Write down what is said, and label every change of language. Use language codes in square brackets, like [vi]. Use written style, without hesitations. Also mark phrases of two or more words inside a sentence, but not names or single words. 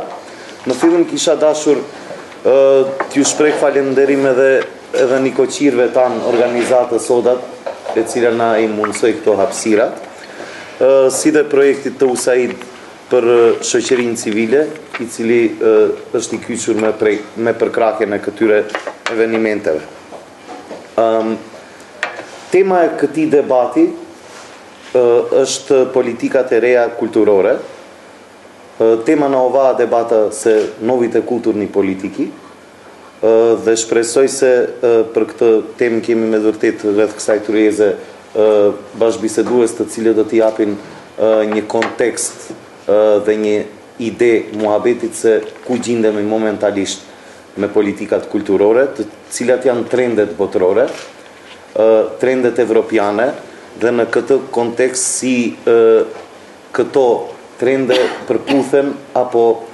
[sq] Në fillim kisha dashur t'ju shpreh falënderim edhe nikoqirëve tanë organizatës Sodat, e cila na i mundsoi këto hapësirat, si dhe projektit të USAID për shoqërinë civile, i cili është i kyçur me përkrahjen e këtyre evenimenteve. Tema e këtij debati është politikat e reja kulturore. [mk] Тема на ова дебата се новите културни политики, [sq] dhe shpresoj se për këtë temë kemi me vërtet rreth kësaj tryeze bashkëbisedues të cilët do t'i japin një kontekst dhe një ide muhabetit se ku gjendemi momentalisht me politikat kulturore, të cilat janë trendet botërore, trendet evropiane, dhe në këtë kontekst si këto trende përputhen apo